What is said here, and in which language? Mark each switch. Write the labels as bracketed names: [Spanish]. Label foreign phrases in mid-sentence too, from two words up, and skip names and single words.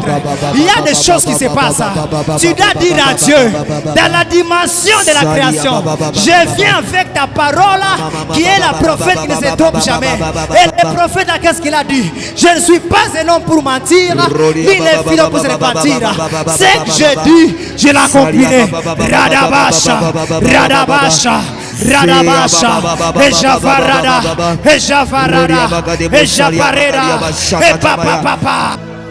[French] Il y a des choses qui se passent. Tu dois dire à Dieu, dans la dimension de la création, je viens avec ta parole qui est la prophète qui ne se trompe jamais. Et le prophète, qu'est-ce qu'il a dit? Je ne suis pas un homme pour mentir, ni le fils pour se repentir. Ce que je dis, je l'accomplirai. Radabasha, Radabasha, Radabasha, Ejavarada, Ejavarada, Ejavareda, et papa, papa.